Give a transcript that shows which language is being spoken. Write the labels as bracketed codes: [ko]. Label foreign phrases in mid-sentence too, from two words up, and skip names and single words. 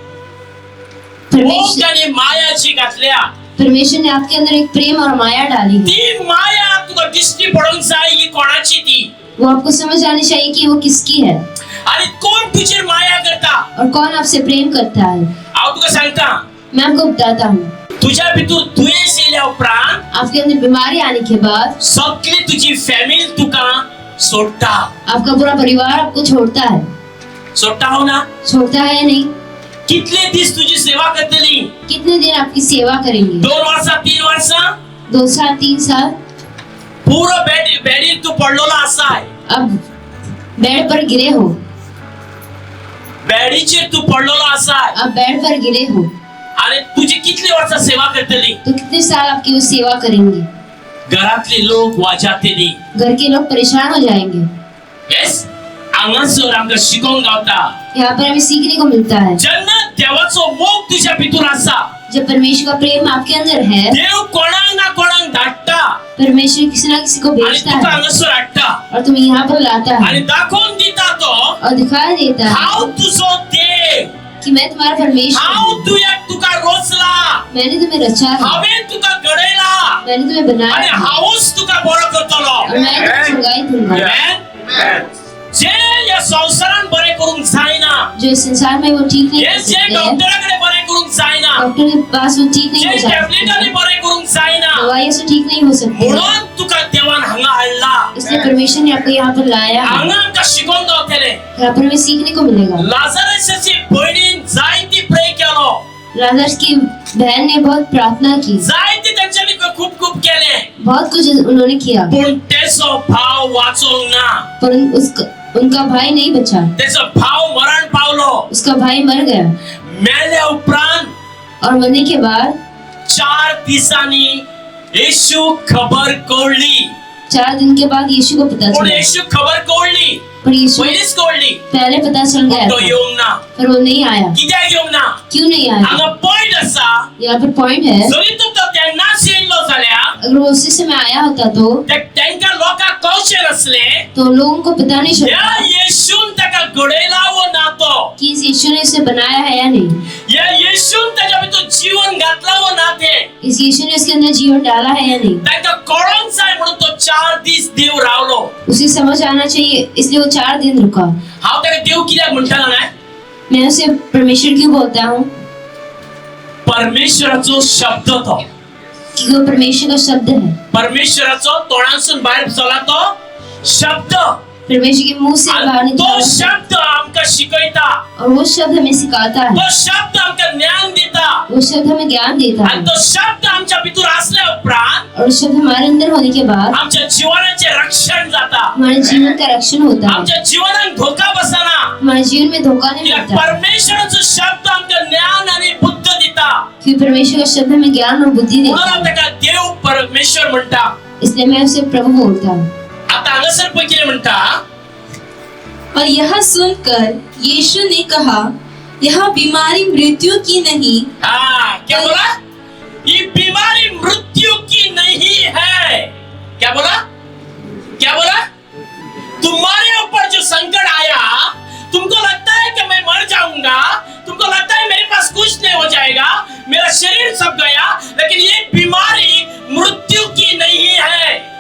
[kok] मोग आणि मायाची घातल्या। [hi] परमेश्वर ने आपके अंदर एक प्रेम और माया डाली है। [kok] ती माया तुका दिसती पडूंक जाय की कोणाची ती। [hi] वो आपको समझ आनी चाहिए कि वो किसकी है [kok] आणि कोण तुझेर माया करता। [hi] और कौन आपसे प्रेम करता है। [kok] हांव तुका सांगता, [hi] मैं आपको बताता हूँ, [kok] तुझ्या भितर दुयेंस येयल्या उपरांत [hi] आपके अंदर बीमारी आने के बाद [kok] सगळी तुझी फॅमिली तुका सोडटा। [hi] आपका पूरा परिवार आपको छोड़ता है। [kok] सोडटा हो ना? [hi] छोड़ता है या नहीं? [kok] कितले दिस तुझी सेवा करतली? [hi] कितने दिन आपकी सेवा करेंगे? [kok] 2 वर्षा 3 वर्षा [hi] 2 साल 3 साल? [kok] पूरा बेडीर तू पडलेला आसाय। [hi] अब बेड पर गिरे हो। [kok] बेडीचेर तू पडलेला आसाय। [hi] अब बेड पर गिरे हो [kok] आणि तुझी कितली वर्षा सेवा करतली? [hi] तो कितने साल आपकी वो सेवा करेंगे? [kok] घरातले लोक वाजातली। [hi] घर के लोग परेशान हो जाएंगे। [kok] यस, हांगासर आमकां शिकोंक गावता। [hi] यहाँ पर हमें सीखने को मिलता है, [kok] जेन्ना देवाचो मोग तुझ्या भितर आसा, [hi] जब परमेश्वर का प्रेम आपके अंदर है, [kok] देव कोणाक ना कोणाक धाडटा [hi] परमेश्वर किसी ना किसी को [kok] आणि [hi] भेजता [kok] तुका [hi] है [kok] हांगासर हाडटा [hi] और तुम्हें यहाँ पर लाता [kok] आणि [hi] है [kok] दाखोवन दिता तो [hi] और दिखाई देता है [kok] हांव तुजो देव, [hi] कि मैं तुम्हारा परमेश्वर [kok] हांव [hi] हूँ। [kok] तुका रोचला, [hi] मैंने तुम्हें रचा है, [kok] हांवें तुका घडयला [hi] मैंने तुम्हें बनाया [kok] आणि [hi] है [kok] हांवूच तुका बरो करतलो। [hi] और मैं तुम्हें सुगाई दूंगा। [kok] Amen? जे या संसारान बरे करूंक जायना, [hi] जो इस संसार में वो ठीक नहीं [kok] हे [hi] कर [kok] जे [hi] सकते हैं, [kok] डॉक्टराकडे बरे करूंक जायना, [hi] डॉक्टर के पास वो ठीक नहीं [kok] जे [hi] हो सकते, [kok] टॅबलेटांनी बरे करूंक जायना, [hi] दवाइयों से ठीक नहीं हो सकते, [kok] म्हणून तुका देवान हांगा हाडला। [hi] इसलिए परमेश्वर ने आपको यहाँ पर लाया है। [kok] हांगा आमकां शिकोवंक गावतले। [hi] यहाँ पर हमें सीखने को मिलेगा। [kok] लाजरसाची भयणीन जायती प्रे केलो, [hi] लाजर की बहन ने बहुत प्रार्थना की, [kok] जायती तेंच्यांनी खूप केले, [hi] बहुत कुछ उन्होंने किया, [kok] पूण तेचो भाव वाचोंक ना। [hi] पर उनका भाई नहीं बचा, [kok] तेचो भाव मरण पावलो। [hi] उसका भाई मर गया [kok] मेल्या उपरांत [hi] और मरने के बाद [kok] 4 दिसांनी येशू खबर कळली। [hi] 4 दिन के बाद यीशु को पता [kok] पूण [hi] चला, [kok] येशू खबर कळली, [hi] पर यीशु [kok] पयलींच कळली, [hi] पहले पता चल गया [kok] तो [hi] था, [kok] येवंक ना। [hi] पर वो नहीं आया। [kok] कित्याक येवंक ना? [hi] क्यों नहीं आया? [kok] हांगा पॉइंट आसा, [hi] यहाँ पर पॉइंट है, [kok] जरी तो तेन्नाच येयल्लो जाल्यार [hi] अगर वो उसी समय आया होता तो [kok] तेंकां लोकांक कळचें नासलें [hi] तो लोगों को पता नहीं [kok] ह्या [hi] चलता [kok] येशून ताका घडयला वो ना तो, [hi] कि इस यीशु ने इसे बनाया है या नहीं, [kok] ह्या येशून ताच्या भितर जीवन घातला वो ना ते, [hi] इस यीशु ने उसके अंदर जीवन डाला है या नहीं, [kok] ताका कळोंक जाय म्हणून तो 4 दीस देव रावलो। [hi] उसे समझ आना चाहिए, इसलिए वो 4 दिन रुका। [kok] हांव ताका देव कित्याक म्हणटा जाणां? [hi] मैं उसे परमेश्वर क्यों बोलता हूँ? [kok] परमेश्वराचो शब्द तो, [hi] क्योंकि वो परमेश्वर का शब्द है, [kok] परमेश्वराचो तोंडासून भायर सरला तो शब्द, [hi] परमेश्वर के मुंह से बाहर [kok] आणि तो [hi] निकला [kok] शब्द आमकां शिकयता, [hi] और वो शब्द हमें सिखाता है, [kok] तो शब्द आमकां ज्ञान दिता, [hi] वो शब्द हमें ज्ञान देता [kok] आणि [hi] है [kok] तो शब्द आमच्या भितर असल्या उपरांत [hi] और शब्द हमारे अंदर होने के बाद [kok] आमच्या जीवनाचे रक्षण जाता, [hi] हमारे जीवन का रक्षण होता है, [kok] आमच्या जीवनाक धोका बसना। [hi] हमारे जीवन में धोखा नहीं [kok] कित्याक [hi] लगता, [kok] परमेश्वराचो शब्द आमकां ज्ञान आणि बुद्ध दिता, [hi] क्योंकि परमेश्वर का शब्द हमें ज्ञान और बुद्धि [kok] म्हणून [hi] देता [kok] हांव [hi] है, [kok] ताका देव परमेश्वर म्हणटा। [hi] इसलिए मैं उसे प्रभु बोलता हूँ। [kok] आता हांगासर पळय कितें म्हणटा, [hi] और यह सुनकर यीशु ने कहा, यह बीमारी मृत्यु की नहीं, क्या बोला? ये बीमारी मृत्यु की नहीं है। क्या बोला? क्या बोला? तुम्हारे ऊपर जो संकट आया, तुमको लगता है कि मैं मर जाऊंगा, तुमको लगता है मेरे पास कुछ नहीं हो जाएगा, मेरा शरीर सब गया, लेकिन ये बीमारी मृत्यु की नहीं है।